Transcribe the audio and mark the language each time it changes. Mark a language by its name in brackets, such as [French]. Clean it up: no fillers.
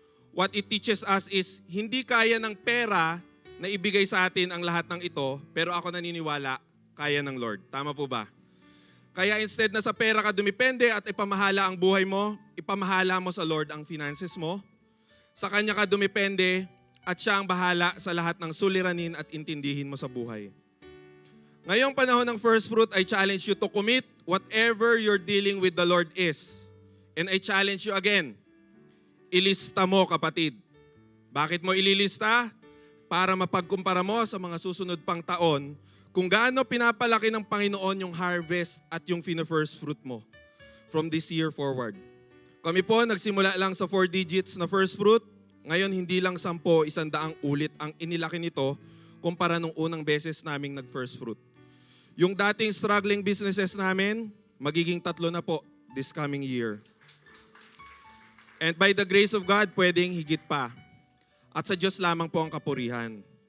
[English] What it teaches us is, [Filipino] hindi kaya ng pera na ibigay sa atin ang lahat ng ito, pero ako naniniwala, kaya ng Lord. Tama po ba? Kaya instead na sa pera ka dumipende at ipamahala ang buhay mo, ipamahala mo sa Lord ang finances mo. Sa Kanya ka dumipende at Siya ang bahala sa lahat ng suliranin at intindihin mo sa buhay. Ngayong panahon ng [English] first fruit, I challenge you to commit whatever you're dealing with the Lord is. And I challenge you again, [Filipino] ilista mo kapatid. Bakit mo ililista? Para mapagkumpara mo sa mga susunod pang taon kung gaano pinapalaki ng Panginoon yung harvest at yung first fruit mo [English] from this year forward. [Filipino] Kami po nagsimula lang sa 4 digits na first fruit. Ngayon hindi lang 10, 100 ulit ang inilaki nito kumpara nung unang beses naming nag-first fruit. Yung dating [English] struggling businesses [Filipino] namin, magiging 3 na po [English] this coming year. And by the grace of God, pwedeng higit pa. [Filipino] At sa Diyos lamang po ang kapurihan.